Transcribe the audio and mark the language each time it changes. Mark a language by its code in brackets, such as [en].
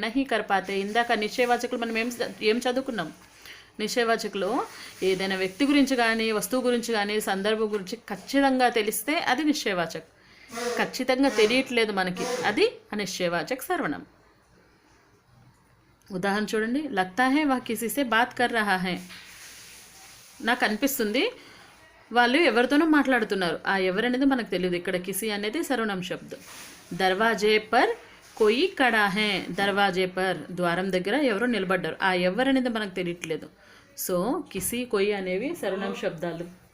[hi] नहीं कर पाते, [te] ఇందాక నిశ్చయవాచకులు మనం ఏం చదువుకున్నాం? నిశ్చయవాచకులు ఏదైనా వ్యక్తి గురించి కానీ వస్తువు గురించి కానీ సందర్భం గురించి ఖచ్చితంగా తెలిస్తే అది నిశ్చయవాచక్. ఖచ్చితంగా తెలియట్లేదు మనకి, అది అనిశ్చయవాచక సర్వనామం. [hi] उदाहरण [te] చూడండి, [hi] लगता है वह किसी से बात कर रहा है. [te] నాకు అనిపిస్తుంది వాళ్ళు ఎవరితోనో మాట్లాడుతున్నారు. ఆ ఎవరనేది మనకు తెలియదు. ఇక్కడ కిసి అనేది సర్వనామ శబ్దం. [hi] దర్వాజే పర్ కోయి కడా హే, దర్వాజే పర్ [te] ద్వారం దగ్గర ఎవరో నిలబడ్డారు. ఆ ఎవరనేది మనకు తెలియట్లేదు. సో కిసి కోయి అనేవి సర్వనామ శబ్దాలు.